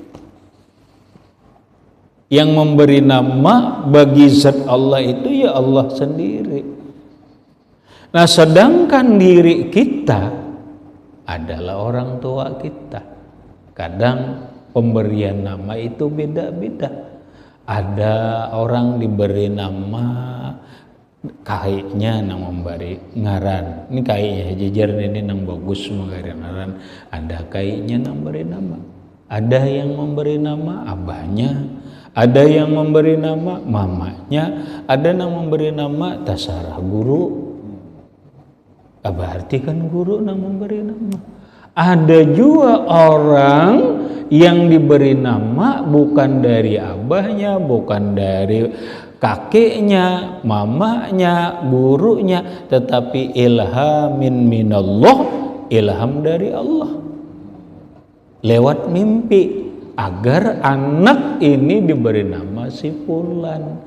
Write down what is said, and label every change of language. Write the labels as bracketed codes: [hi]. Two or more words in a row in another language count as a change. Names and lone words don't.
[id] Yang memberi nama bagi zat Allah itu ya Allah sendiri. Nah, sedangkan diri kita adalah orang tua kita. Kadang pemberian nama itu beda-beda. Ada orang diberi nama kayaknya nang memberi ngaran. [bjn] Ini kayaknya jejer ini nang bagus memberi ngaran. Ada kayaknya nang memberi nama. [id] Ada yang memberi nama abahnya, ada yang memberi nama mamanya, ada yang memberi nama tasarah guru. Berarti kan guru nang memberi nama. Ada juga orang yang diberi nama bukan dari abahnya, bukan dari kakeknya, mamanya, gurunya, tetapi [ar] إلهام من الله, [id] ilham dari Allah lewat mimpi, agar anak ini diberi nama si fulan.